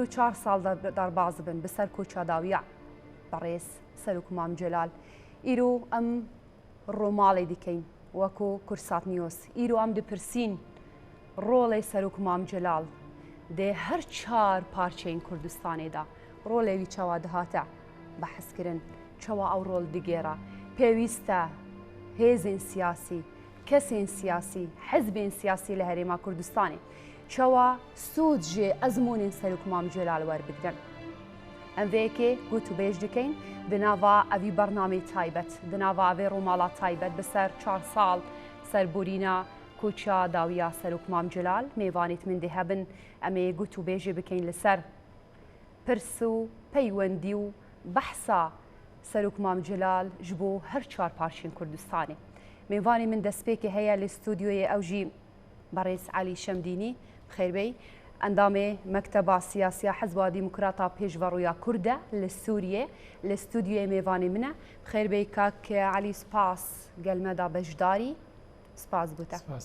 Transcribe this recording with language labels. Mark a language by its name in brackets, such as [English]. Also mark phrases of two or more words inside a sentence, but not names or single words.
[Kurdish] 4 ساڵ دەرباز بن بەسەر کۆچاداویە بەڕێز سەرۆک مام جەلال ئیرۆ ئەم ڕۆماڵی دیکەین وەکو کورسات نیۆز ئیرۆ ئەم دپرسین ڕۆڵی سەرۆک مام جەلال دێ هەر 4 پارچەین کوردستانێدا ڕۆڵێوی چاوا دەهاتە بەحەزکردن چاوا ئەو ڕۆڵ دیگێرە پێویستە هێزین سیاسی کەسێن سیاسی حەزبێن سیاسی لە هەرێما کوردستانê چاوا سوود جێ ئەزمونên سەرۆک مام جەلال وەربگرن ئەم vêyekê گوت و bêj dikein di nava evî bernameyê taybet di nava evê ڕۆماڵا taybet bi ser 4 sal serborîna koça dawiya Serok Mam Celal mêvanêt min dê hebin em ê gut û bêjê bikein li ser pirs û peywendî û behsa Serok Mam Celal ji bo her 4 parçên Kurdistanê mêvanê min destpêkê heye li stûdyoyê ew jî berêz Elî Şemdînî xêrbey endamê Mekteba Siyasiya Hezba Dîmokrata Pêşveroya Kurd e li Sûriyê li stûdyoyê mêvanê min e xêrbey kak Elî spas gelme da beşdarî spas bûte